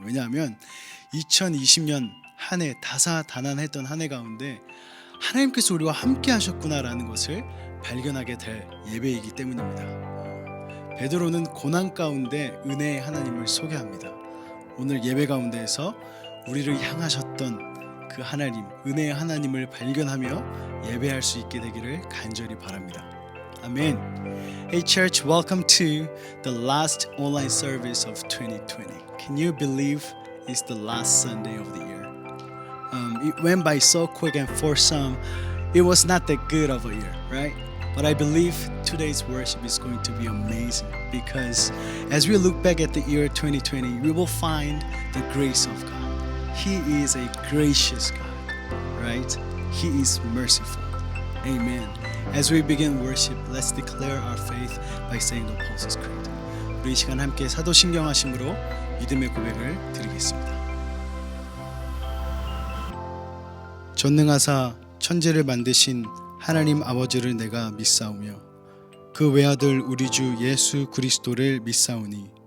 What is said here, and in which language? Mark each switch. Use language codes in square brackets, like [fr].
[ko] 왜냐하면 2020년 한 해 다사다난했던 한 해 가운데 하나님께서 우리와 함께 하셨구나라는 것을 발견하게 될 예배이기 때문입니다. 베드로는 고난 가운데 은혜의 하나님을 소개합니다. 오늘 예배 가운데에서 우리를 향하셨던 그 하나님, 은혜의 하나님을 발견하며 예배할 수 있게 되기를 간절히 바랍니다. [en] Amen. Hey church, welcome to the last online service of 2020. Can you believe it's the last Sunday of the year? It went by so quick, and for some, it was not that good of a year, right? But I believe today's worship is going to be amazing because as we look back at the year 2020, we will find the grace of God. He is a gracious God, right? He is merciful. Amen. As we begin worship, let's declare our faith by saying the Apostles' Creed. [ko] 우리 이 시간 함께 사도신경하심으로 믿음의 고백을 드리겠습니다. 전능하사 천지를 만드신 하나님 아버지를 내가 믿사오며 그 외아들 우리 주 예수 그리스도를 믿사오니